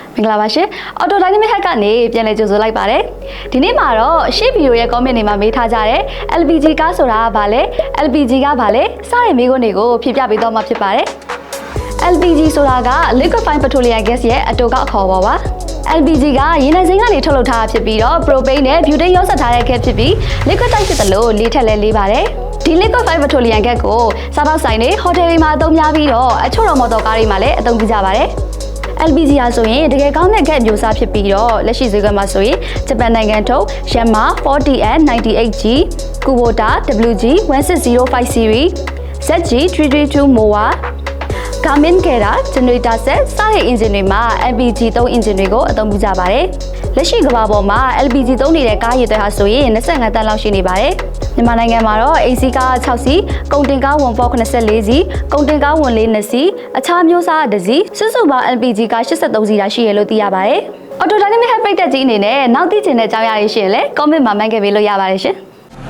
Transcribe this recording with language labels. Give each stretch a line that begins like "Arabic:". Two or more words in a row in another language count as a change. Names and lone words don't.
Burmese: င်္ဂလာပါရှင် Auto Dynamic Hack ကနေပြန်လည်ကြိုဆိုလိုက်ပါတယ်ဒီနေ့မှာတော့ရှေ့ဗီဒီယိုရဲ့ comment တွေမှာမေးထားကြတဲ့ LPG ကားဆိုတာဘာလဲ LPG ကဘာလဲစတဲ့မေးခွန်းတွေကိုဖြေပြပေးတော့မှာဖြစ်ပါတယ် LPG ဆိုတာက
English: Liquefied Petroleum Gas
Burmese: ရဲ့အတိုကောက်အခေါ်ပါ LPG က ရေနံစိမ်းကနေထုတ်လုပ်ထားတာဖြစ်ပြီးတော့ propane နဲ့ butane ရောစပ်ထားတဲ့ gas ဖြစ်ပြီး
English: liquid type
Burmese: ဖြစ်တယ်လို့လေးထက်လဲလေးပါတယ်ဒီ
English: liquefied petroleum gas
Burmese: ကိုစားသောက်ဆိုင်တွေဟိုတယ်တွေမှာအသုံးများပြီးတော့အချို့တော်မော် တော်ကားတွေမှာလည်းအသုံးပြုကြပါတယ် LPG ဟာဆိုရင်တကယ်ကောင်းတဲ့ gas မျိုးစားဖြစ်ပြီးတော့လက်ရှိဈေးကွက်မှာဆိုရင်ဂျပန်နိုင်ငံထုတ် Yanmar 40N98G Kubota WG 1605 series ZG 332 MOA Garmin Gera
English: generator set
Burmese: စတဲ့ engine တွေမှာ LPG သုံး engine တွေကိုအသုံးပြုကြပါတယ်။လက်ရှိကမ္ဘာပေါ်မှာ LPG သုံးနေတဲ့ကားရည်သွဲဟာဆိုရင်25တန်းလောက်ရှိနေပါတယ်။မြန်မာနိုင်ငံမှာတော့ AC ကား6စီး၊ကုန်တင်ကား1 Ford 84စီး၊ကုန်တင်ကား1 4 2စီး၊အခြားမျိုးစားတစ်စီးစုစုပေါင်း LPG ကား83စီးသာရှိရလို့သိရပါတယ်။ Auto Dynamic Hack ပိတ်သက်ကြီးအနေနဲ့နောက်သိချင်တဲ့အကြောင်းအရာတွေရှိရင်လည်း comment မှာမှတ်ခဲ့ပေးလို့ရပါတယ်ရှင်။